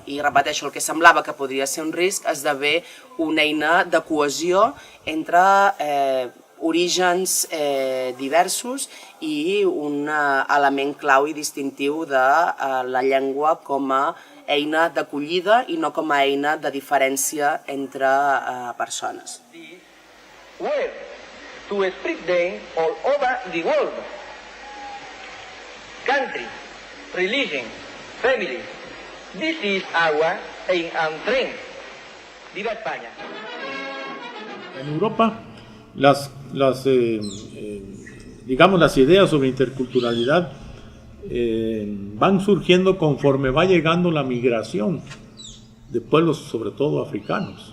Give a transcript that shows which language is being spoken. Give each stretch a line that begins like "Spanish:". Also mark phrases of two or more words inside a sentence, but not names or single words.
Catalan: I repeteixo, el que semblava que podria ser un risc esdevé una eina de cohesió entre orígens diversos i un element clau i distintiu de la llengua com a eina d'acollida i no com a eina de diferència entre persones.
English: Where to spread them all over the world. Country, religion, family. This is our aim and trend.
Spanish: ¡Viva España! En Europa, las digamos, las ideas sobre interculturalidad van surgiendo conforme va llegando la migración de pueblos, sobre todo africanos.